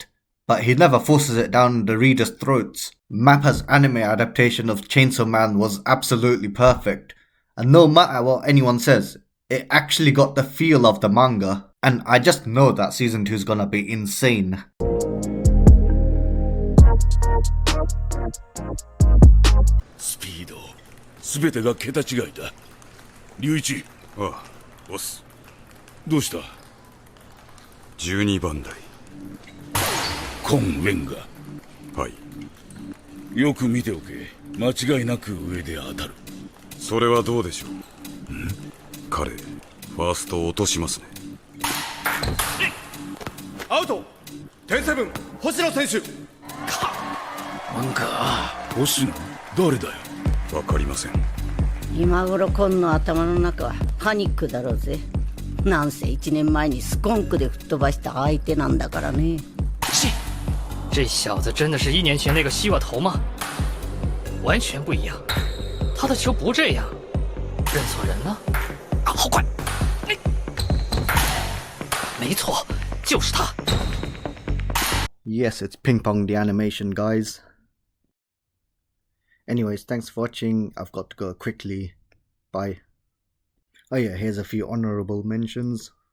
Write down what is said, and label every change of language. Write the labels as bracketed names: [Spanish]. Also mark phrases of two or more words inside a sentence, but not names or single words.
[English] But he never forces it down the reader's throats. Mappa's anime adaptation of Chainsaw Man was absolutely perfect. And no matter what anyone says, it actually got the feel of the manga. And I just know that season 2 is gonna be insane. [Japanese] Speed 全てが桁違いだ。龍一。ああ、オス。どうした？ 12番台。コン・ウェンガ。はい。よく見ておけ。間違いなく上で当たる。それはどうでしょう。彼、ファースト落としますね。アウト。10-7、星野選手。なんか、星野、誰だよ。わかりません。今頃コンの頭の中はパニックだろうぜ。なんせ1年前にスコンクで吹っ飛ばした相手なんだからね。 [Chinese] 这小子真的是1年前那个希瓦头吗？完全不一样，他的球不这样。认错人了？啊，好快！没错，就是他。 [English] Yes, it's Ping Pong the animation, guys. Anyways, thanks for watching. I've got to go quickly. Bye. Oh yeah, here's a few honorable mentions.